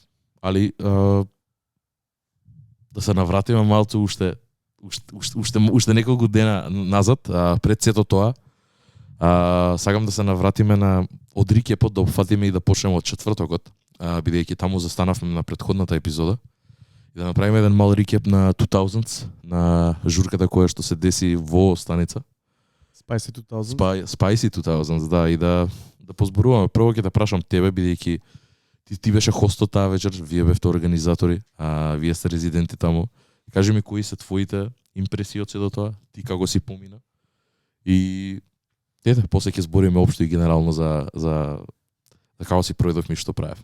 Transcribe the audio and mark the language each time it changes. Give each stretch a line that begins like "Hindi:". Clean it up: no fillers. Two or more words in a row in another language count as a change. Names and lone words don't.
Macedonian: Али да се навратиме малце уште неколку дена назад, пред сето тоа. Сакам да се навратиме од рикепот, да опфатиме и да почнеме од четвртокот, бидејќи таму застанавме на претходната епизода. И да направиме еден мал рикеп на 2000s, на журката која што се деси во станица. Spicy 2000. Spicy 2000s, да, и да позборуваме. Прво ќе те прашам тебе, бидејќи ти беше хостот таа вечер, вие бевте организатори, вие сте резиденти таму. Кажи ми кои се твоите импресии од сето тоа, ти како си помина. И после ќе збориме општо и генерално за како си пројдовме и што правев.